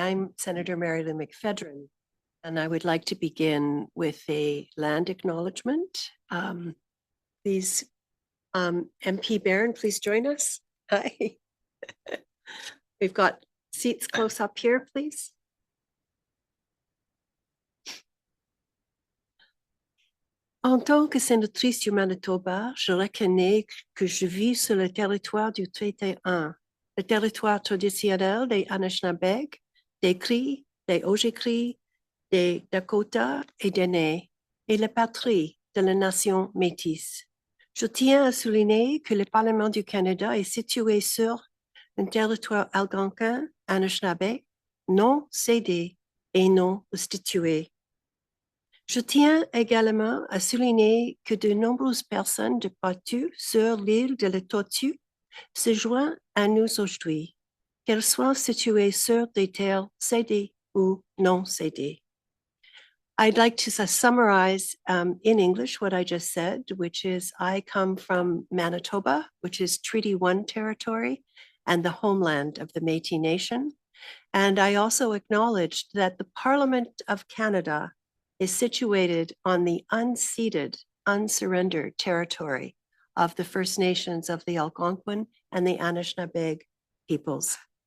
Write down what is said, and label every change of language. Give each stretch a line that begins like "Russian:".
English: I'm Senator Marilou McPhedran, and I would like to begin with a land acknowledgement. Please, MP Barron, please join us. Hi. We've got seats close up here, please.
French: En tant que sénatrice du Manitoba, je reconnais que je vis sur le territoire du traité 1, le territoire traditionnel des Anishinaabe, des Cris, des Ojibwe, des Dakota et des Nez, et la patrie de la nation métisse. Je tiens à souligner que le Parlement du Canada est situé sur un territoire algonquin, Anishinaabe, non cédé et non restitué. Je tiens également à souligner que de nombreuses personnes de partout sur l'île de la Tortue se joignent à nous aujourd'hui, qu'elles soient situées sur des terres cédées ou non cédées.
English: I'd like to summarize in English what I just said, which is I come from Manitoba, which is Treaty 1 territory and the homeland of the Métis Nation. And I also acknowledged that the Parliament of Canada is situated on the unceded, unsurrendered territory of the First Nations of the Algonquin and the Anishinaabe peoples.